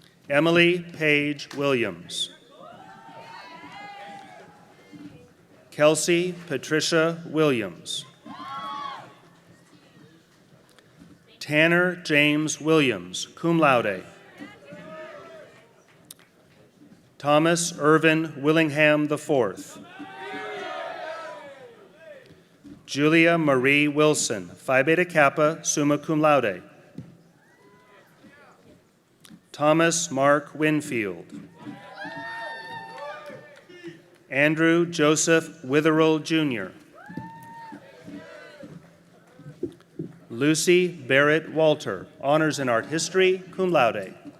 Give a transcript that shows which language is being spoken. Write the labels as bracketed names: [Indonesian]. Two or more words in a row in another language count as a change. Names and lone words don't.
[English] Emily Page Williams. Kelsey Patricia Williams. Tanner James Williams, [Latin] cum laude. [English] Thomas Irvin Willingham IV. Julia Marie Wilson, Phi Beta Kappa, [Latin] summa cum laude. [English] Thomas Mark Winfield. Andrew Joseph Witherell, Jr. Lucy Barrett Walter, Honors in Art History, [Latin] cum laude.